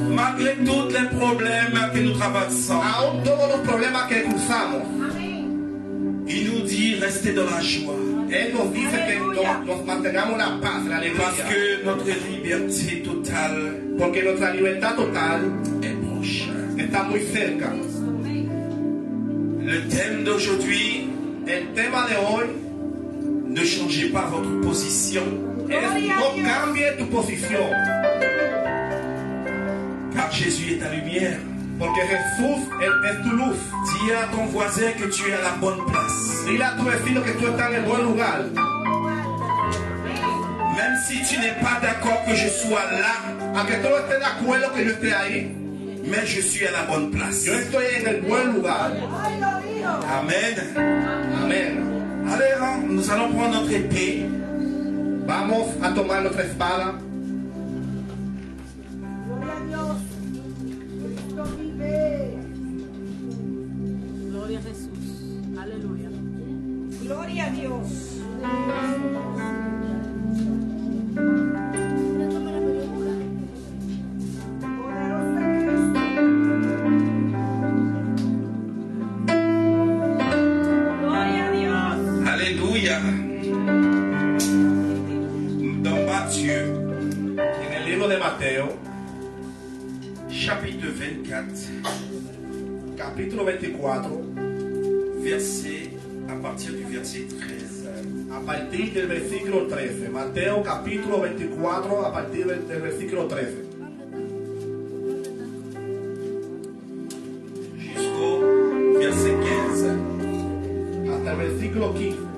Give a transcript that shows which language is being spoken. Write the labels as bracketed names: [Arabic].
[French] malgré tous les problèmes que nous traversons. [Spanish] Aún todos los problemas que cruzamos. [French] Il nous dit restez dans la joie. [Spanish] Él nos dice que nos mantengamos la paz, la [French] Parce [Spanish] alegría. [French] que notre liberté totale [Spanish] Porque nuestra libertad total [French] est proche. [Spanish] está muy cerca. [French] Le thème d'aujourd'hui, [Spanish] El tema de hoy [French] ne changez pas votre position, [Spanish] es no cambie tu posición. [French] car Jésus est ta lumière. [Spanish] Porque Jesús es tu luz. [French] Dis à ton voisin que tu es à la bonne place. [Spanish] Dile a tu vecino que tú estás en el buen lugar. [French] Même si tu n'es pas d'accord que je sois là, [Spanish] Aunque tú no estés de acuerdo que yo esté ahí, [French] mais je suis à la bonne place. [Spanish] yo estoy en el buen lugar. [French] Amen. [Spanish] Amén. [French] Allez, hein, nous allons prendre notre épée. [Spanish] Vamos a tomar nuestra espada. Gloria a Dios. Cristo vive. Gloria a Jesús. Aleluya. Gloria a Dios. Poderoso Cristo. Gloria a Dios. [French] Alléluia. Dans Matthieu, [Spanish] En el libro de Mateo, [French] chapitre 24, [Spanish] capítulo 24, [French] verset, à partir du verset 13. [Spanish] a partir del versículo 13. Mateo capítulo 24, a partir del versículo 13. [French] Jusqu'au verset 15. [Spanish] Hasta el versículo 15.